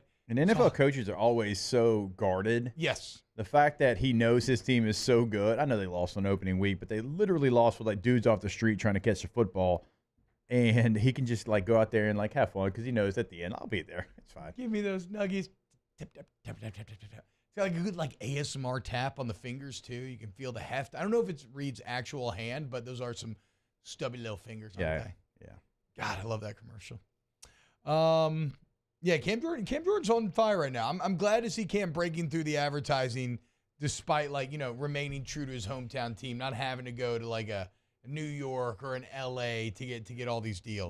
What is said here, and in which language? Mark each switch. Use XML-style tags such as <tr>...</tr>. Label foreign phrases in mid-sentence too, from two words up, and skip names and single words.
<en>and NFL coaches are always so guarded. Yes. The fact that he knows his team is so good. I know they lost on opening week, but they literally lost with, like, dudes off the street trying to catch the football. And he can just, like, go out there and, like, have fun because he knows at the end, I'll be there. It's fine. Give me those nuggies. Tap, tap, tap, tap, tap, tap, tap. It's got like a good like ASMR tap on the fingers too. You can feel the heft. I don't know if it's Reed's actual hand, but those are some stubby little fingers. Yeah, yeah. God, I love that commercial. Yeah, Cam Jordan's on fire right now. I'm glad to see Cam breaking through the advertising, despite like remaining true to his hometown team, not having to go to like a New York or an LA to get all these deals.</en>